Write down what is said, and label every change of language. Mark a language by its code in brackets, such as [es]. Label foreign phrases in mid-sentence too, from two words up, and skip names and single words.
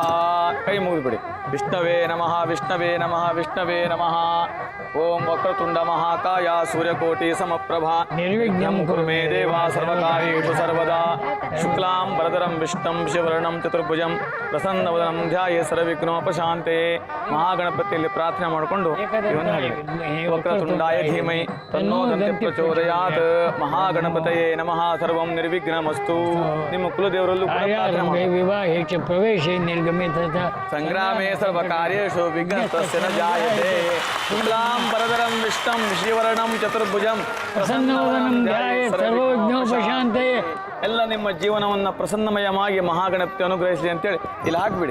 [kn] ಕೈ ಮುಗಿದ್ಬಿಡಿ. [sa] ವಿಷ್ಣವೇ ನಮಃ, ವಿಷ್ಣವೇ ನಮಃ, ವಿಷ್ಣವೇ ನಮಃ. ಓಂ ವಕ್ರತುಂಡ ಮಹಾಕಾಯ ಸೂರ್ಯಕೋಟಿ ಸಮಪ್ರಭಾ ನಿರ್ವಿಘ್ನಂ ಕುರು ಮೇ ದೇವ ಸರ್ವಕಾರ್ಯೇಷು ಸರ್ವದಾ. ಶುಕ್ಲಾಂ ವರದರಂ ವಿಷ್ಣುಂ ಶಿವರ್ಣಂ ಚತುರ್ಭುಜಂ ಪ್ರಸನ್ನವದನಂ ಧ್ಯಾಯೇ ಸರ್ವವಿಘ್ನೋಪಶಾಂತೆ. [kn] ಮಹಾಗಣಪತಿಯಲ್ಲಿ ಪ್ರಾರ್ಥನೆ ಮಾಡಿಕೊಂಡು [sa] ವಕ್ರತುಂಡಾಯ ಧೀಮಹಿ ತನ್ನೋ ದಂತೆ ಪ್ರಚೋದಯಾತ್. ಮಹಾಗಣಪತಯೇ ನಮಃ. ಸರ್ವಂ ನಿರ್ವಿಘ್ನಮಸ್ತು. [kn] ನಿಮ್ಮ ಕುಲದೇವರಲ್ಲೂ ಕೂಡ ಪ್ರಾರ್ಥನೆ ಮಾಡಿ. [sa] ವಿವಾಹಕ್ಕೆ ಪ್ರವೇಶ ನಿರ್ಗಮಿತ ಸಂಗ್ರಾಮೇ ಸರ್ವಕಾರ್ಯೇಷು ವಿಘ್ನಸ್ತಸ್ಯ ನ ಜಾಯತೆ. ಶುಕ್ಲಾಂ ವರದರಂ ವಿಷ್ಣುಂ ಶಿವರ್ಣಂ ಚತುರ್ಭುಜಂ ಪ್ರಸನ್ನವದನಂ ಧ್ಯಾಯೇ ಸರ್ವವಿಘ್ನೋಪಶಾಂತೆ. [kn] ಎಲ್ಲ ನಿಮ್ಮ ಜೀವನವನ್ನು ಪ್ರಸನ್ನಮಯವಾಗಿ ಮಹಾಗಣಪತಿ ಅನುಗ್ರಹಿಸಲಿ ಅಂತೇಳಿ ಇಲ್ಲಿ ಹಾಕ್ಬಿಡಿ.